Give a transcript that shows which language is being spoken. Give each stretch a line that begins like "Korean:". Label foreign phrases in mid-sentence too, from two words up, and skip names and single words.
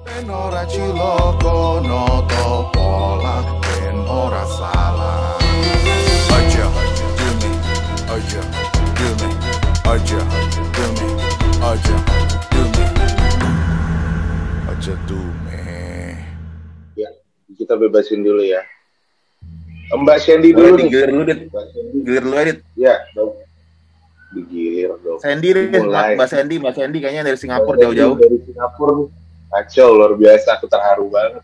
Javanese: ora ciloko noto pola ben ora salah. Aja do me, aja do me, aja do me, aja do me, aja do me.
Indonesian: Ya, kita bebasin dulu ya. Mbak Sandy dulu nih. Gilir lu, Dit. Gilir lu, Dit. Ya, dong. Digilir dong. Sandy, Mbak Sandy kayaknya dari Singapura jauh-jauh. Dari Singapura nih. Kacau, luar biasa. Aku terharu banget.